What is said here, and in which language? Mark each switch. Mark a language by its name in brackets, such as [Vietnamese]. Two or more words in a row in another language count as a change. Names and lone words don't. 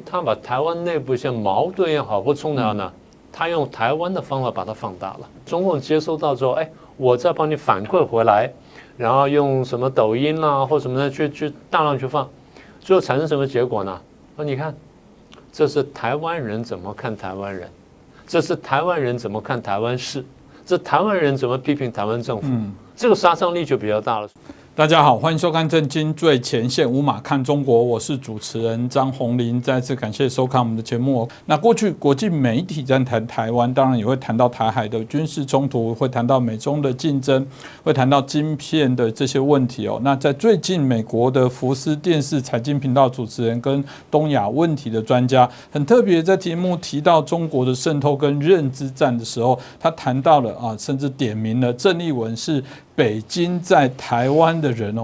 [Chinese] 他把台灣內部一些矛盾也好或衝突呢，他用台灣的方法把它放大了。中共接收到之後，哎，我再幫你反饋回來，然後用什麼抖音啦或什麼的去大量去放，最後產生什麼結果呢？你看，這是台灣人怎麼看台灣人，這是台灣人怎麼看台灣事，這台灣人怎麼批評台灣政府，這個殺傷力就比較大了。大家好，歡迎收看《震驚最前線》，無馬看中國，我是主持人張宏林。再次感謝收看我們的節目。那過去國際媒體在談台灣，當然也會談到台海的軍事衝突，會談到美中的競爭，會談到晶片的這些問題哦。那在最近，美國的福斯電視財經頻道主持人跟東亞問題的專家，很特別，在題目提到中國的滲透跟認知戰的時候，他談到了甚至點名了鄭麗文是北京在台灣的人哦。